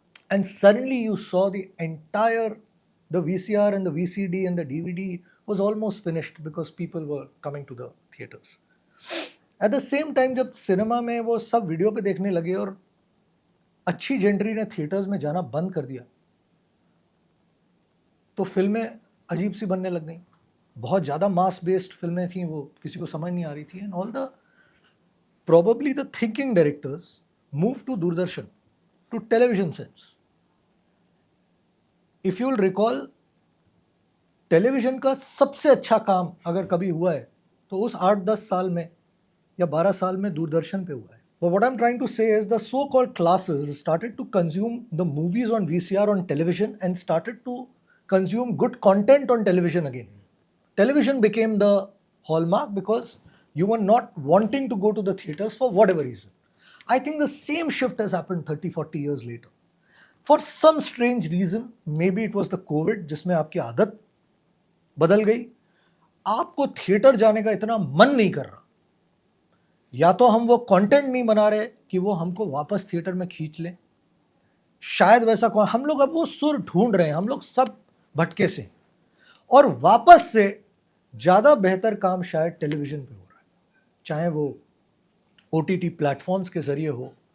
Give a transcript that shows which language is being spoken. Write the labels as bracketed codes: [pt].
[en] And suddenly you saw the VCR and the VCD and the DVD was almost finished because people were coming to the theaters. At the same time, [hi] जब cinema में वो सब video पे देखने लगे और अच्छी gentry ने थिएटर्स में जाना बंद कर दिया, तो फिल्में अजीब सी बनने लग गई। बहुत ज़्यादा मास बेस्ड फिल्में थी, वो किसी को समझ नहीं आ रही थी। [en] And all the probably the thinking directors moved to Doordarshan, to television sets. If you will recall, [hi] television का सबसे अच्छा काम अगर कभी हुआ है तो उस 8-10 साल में या 12 साल में दूरदर्शन पे हुआ है। [en] But what I'm trying to say is the so-called classes started to consume the movies on VCR on television and started to consume good content on television again. Television became the hallmark because you were not wanting to go to the theaters for whatever reason. I think the same shift has happened 30-40 years later. For some strange reason, maybe it was the COVID, [hi] जिसमें आपकी आदत बदल गई, आपको theatre जाने का इतना मन नहीं कर रहा, या तो हम वो कंटेंट नहीं बना रहे कि वो हमको वापस थिएटर में खींच लें, शायद वैसा हम लोग अब वो सुर ढूंढ रहे हैं, हम लोग सब भटके से, और वापस से ज़्यादा बेहतर काम शायद टेलीविज़न पे हो रहा है, चाहे वो OTT प्लेटफॉर्म्स के ज़रिए हो।